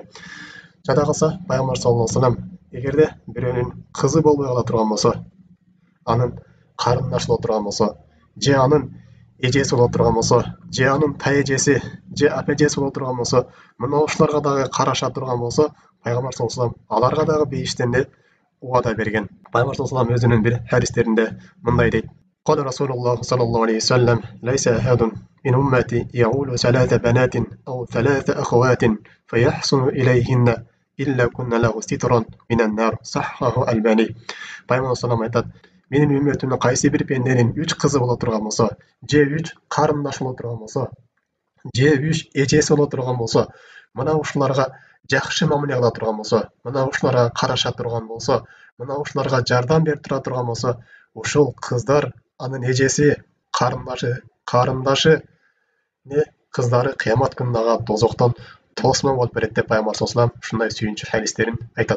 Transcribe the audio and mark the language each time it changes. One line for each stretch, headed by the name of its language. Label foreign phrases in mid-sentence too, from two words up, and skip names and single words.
Kyrgyz: Жада калса пайгамбар
Arabic: صلى الله عليه وسلم
Kyrgyz: эгерде бирөөнүн кызы болбой кала турган болсо, анын карындашы боло турган болсо, же анын эжеси боло турган болсо, же анын таэжеси, же апэжеси боло турган болсо, мына ушуларга дагы караша турган болсо, пайгамбар
Arabic: صلى الله عليه وسلم
Kyrgyz: аларга дагы бейиштен де убада берген.
Arabic: Пайгамбар صلى الله عليه وسلم
Kyrgyz: өзүнүн бир хадистеринде мындай дейт:
Arabic: "قال رسول الله صلى الله عليه وسلم، ليس أحد من أمتي يعول ثلاث بنات أو ثلاث أخوات، فيحسن إليهن إلا كن له سترا من النار." صححه الألباني.
Kyrgyz: Пайгамбар саллаллаху айтат: "Менин үммөтүмдө кайсы бир пенденин 3 кызы боло турган болсо, же 3 карындаш боло турган болсо, же 3 эжеси боло турган болсо, мына ушуларга жакшы мамиле кыла турган болсо, мына ушуларга караша турган болсо, мына ушуларга жардам берип тура турган болсо, ушул кыздар анын эжеси, карындашы не кыздары кыямат күнүндө тозоктон тосмо болуп берет" деп пайгамбар
Arabic: صلى الله عليه وسلم
Kyrgyz: ушундай сүйүнчү хадистерин айтат.